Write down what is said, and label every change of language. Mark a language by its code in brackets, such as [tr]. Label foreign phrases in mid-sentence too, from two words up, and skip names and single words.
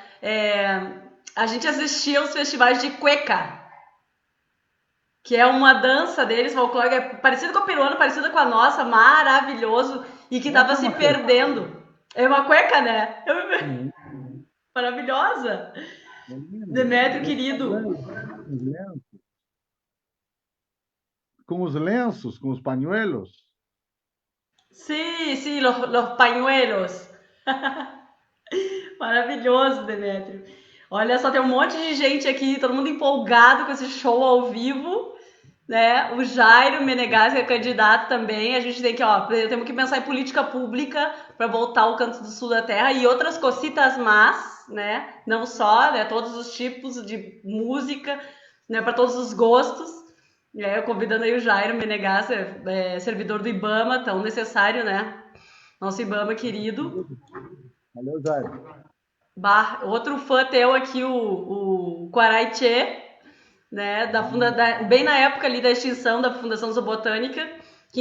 [pt] A gente assistia os festivais de cueca, que é uma dança deles, folclórica, é parecido com a peruana, parecida com a nossa, maravilhoso, e que tava se perdendo. É uma cueca, né? Maravilhosa. Demétrio, querido. Com os lenços, com os pañuelos. [es] Sí, los pañuelos. [pt] Maravilhoso, Demétrio. Olha só, tem um monte de gente aqui, todo mundo empolgado com esse show ao vivo, né? O Jairo Menegas é candidato também. A gente tem que, ó, temos que pensar em política pública para voltar ao Canto do Sul da Terra e outras [es] cositas más, [pt] né? Não só, né? Todos os tipos de música, né? Para todos os gostos. Convidando aí o Jairo Menegas, servidor do IBAMA, tão necessário, né? Nosso IBAMA querido. Valeu, Jair. Bah, outro fã teu aqui, o Quaraichê, né, bem na época ali da extinção da Fundação Zoobotânica, que